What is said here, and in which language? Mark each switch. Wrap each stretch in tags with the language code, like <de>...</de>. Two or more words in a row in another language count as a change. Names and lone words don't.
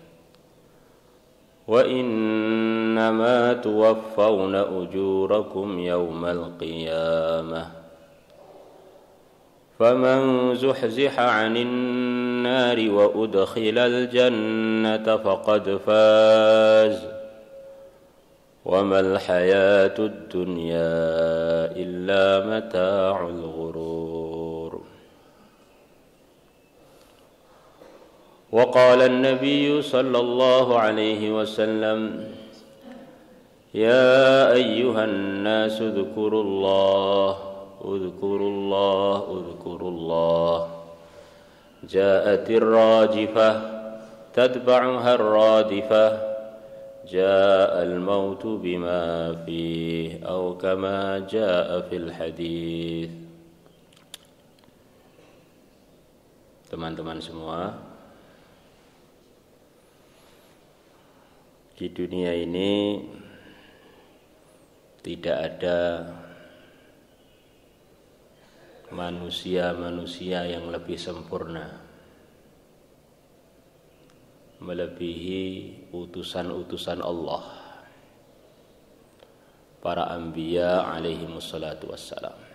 <ar>وإنما توفون أجوركم يوم القيامة فمن زحزح عن النار وأدخل الجنة فقد فاز وما الحياة الدنيا إلا متاع الغرور. وقال النبي صلى الله عليه وسلم يا أيها الناس اذكروا الله اذكروا الله اذكروا الله جاءت الراجفة تتبعها الرادفة جاء الموت بما فيه أو كما جاء في الحديث.</ar> <id>Teman-teman semua, di dunia ini tidak ada manusia-manusia yang lebih sempurna melebihi utusan-utusan Allah, para anbiya</id> <ar>عليهم الصلاة والسلام.</ar>